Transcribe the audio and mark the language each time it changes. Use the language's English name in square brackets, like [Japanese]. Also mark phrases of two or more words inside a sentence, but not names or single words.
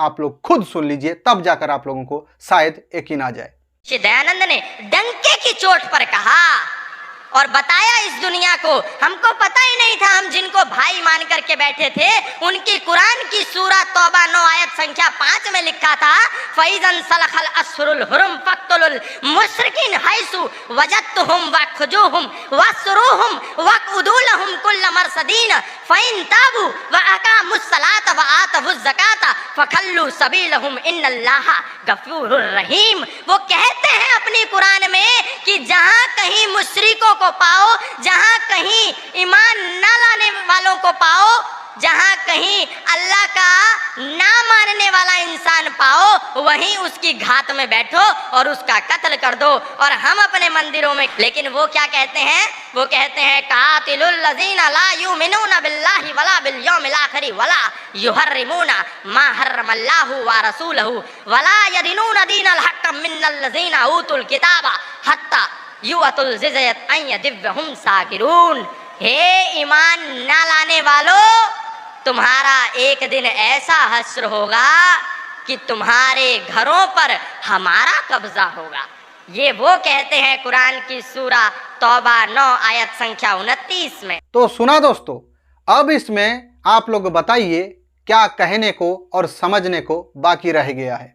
[Hindi] आप लोग खुद सुन लीजिए, तब जाकर आप लोगों को शायद यकीन आ जाए। श्री दयानंद ने डंके की चोट पर कहा और बताया इस दुनिया को, हमको पता ही नहीं था, हम जिनको भाई मान करके बैठे थे, उनकी कुरान की सूरा तौबा 9 आयत संख्या 5 में लिखा था, [Arabic] فإذا انسلخ الأشهر الحرم فاقتلوا المشركين حيث وجدتموهم وخذوهم واحصروهم واقعدوا لهم كل مرصد فإن تابوا وأقاموا الصلاة وآتوا الزكاة فخلوا سبيلهم إن الله غفور رحيم. [Hindi] वो कहते हैं अपनी कुरान में कि जहां कहीं मुश्रिकों को पाओ, जहां कहीं ईमान ना लाने वालों को पाओ, जहां कहीं अल्लाह का ना मानने वाला इंसान पाओ, वहीं उसकी घात में बैठो और उसका कत्ल कर दो। और हम अपने मंदिरों में, लेकिन वो क्या कहते हैं? वो कहते हैं [Arabic] قاتلوا الذين لا يؤمنون بالله ولا باليوم الآخر ولا يحرمون ما حرم الله ورسوله ولا يدينون دين الحق من الذين أوتوا الكتاب حتى يعطوا الجزية عن يد وهم صاغرون. [Hindi] हे ईमान ना लाने वालों, तुम्हारा एक दिन ऐसा हश्र होगा कि तुम्हारे घरों पर हमारा कब्जा होगा। ये वो कहते हैं कुरान की सूरा तौबा 9 आयत संख्या 29 में। तो सुना दोस्तों, अब इसमें आप लोग बताइए क्या कहने को और समझने को बाकी रह गया है।